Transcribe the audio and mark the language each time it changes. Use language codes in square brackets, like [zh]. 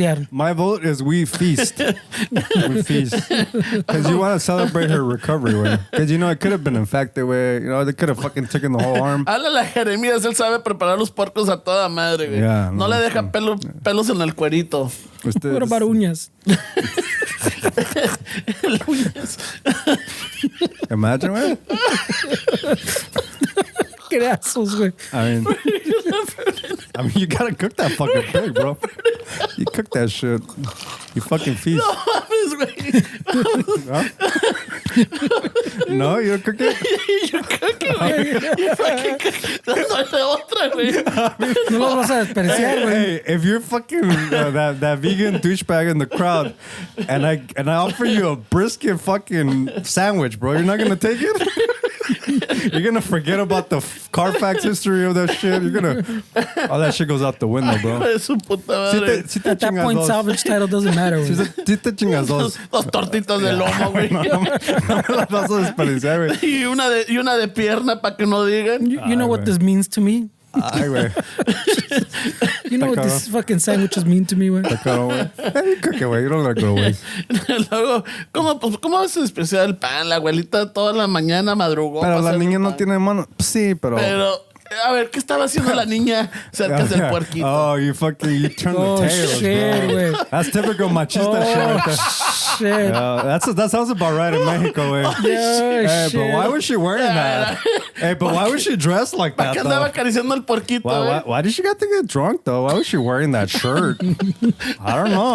[en] My vote is we feast. We feast. Because you want to celebrate her recovery, güey. Because, you know, it could have been infected, güey. You know, they could have fucking taken the whole arm. [es] Háblale a Jeremías, él sabe preparar los puercos a toda madre, güey. [en] Yeah, [es] no le deja pelos en el cuerito. [en] What about uñas? [es] Uñas. [en] Imagine, güey. [es] Qué assholes, güey. [en] I mean, you gotta cook that fucking pig, bro. You cook that shit. You fucking feast. [es] No mames, güey. [en] No, you don't cook it? You cook it, güey. You fucking cook it. [es] No hay de otra, güey. No los vas a despreciar, güey. [en] Hey, if you're fucking that vegan douchebag in the crowd, and I offer you a brisket fucking sandwich, bro, you're not gonna take it? You're gonna forget about the Carfax history of that shit. All that shit goes out the window, bro. [es] De su puta madre. [en] At that point, salvage title doesn't matter, güey. [es] Sí te chingas dos. Dos tortitas de lomo, güey. No me las vas a desperdiciar, güey. Y una de pierna para que no digan. [en] You know what this means to me? [es] Ay, güey. [en] You know what these fucking sandwiches mean to me, güey? Hey, cook it, güey. You don't let it go, güey. [es] Luego, ¿cómo vas a despreciar el pan? La abuelita toda la mañana madrugó. Pero la niña no tiene mano. Sí, pero... A ver, ¿qué estaba haciendo la niña cerca del puerquito? [en] Oh, you turn the tails, shit, bro. That's typical machista shit right there. Shit. That sounds about right in Mexico, güey. Hey, but why was she wearing that? Hey, but why was she dressed like that, [es] ¿Para qué [en] though? [es] andaba acariciando el puerquito, [en] Why did she get to get drunk, though? Why was she wearing that shirt? I don't know.